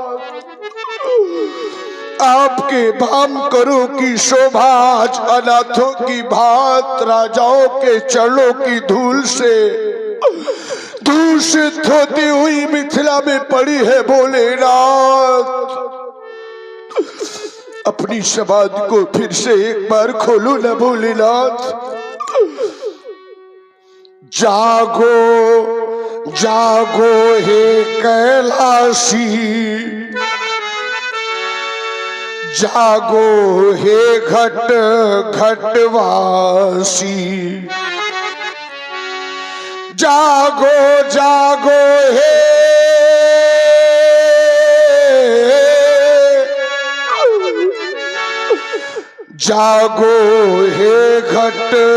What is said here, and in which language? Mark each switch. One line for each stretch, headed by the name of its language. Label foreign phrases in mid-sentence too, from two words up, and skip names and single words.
Hindi: आपके वाम करों की शोभा आज अनाथों की भांत राजाओं के चरणों की धूल से दूषित होती हुई मिथिला में पड़ी है भोलेनाथ। अपनी समाज को फिर से एक बार खोलो न भोलेनाथ। जागो जागो हे कैलाशी, जागो हे घट घटवासी, जागो जागो हे जागो हे घट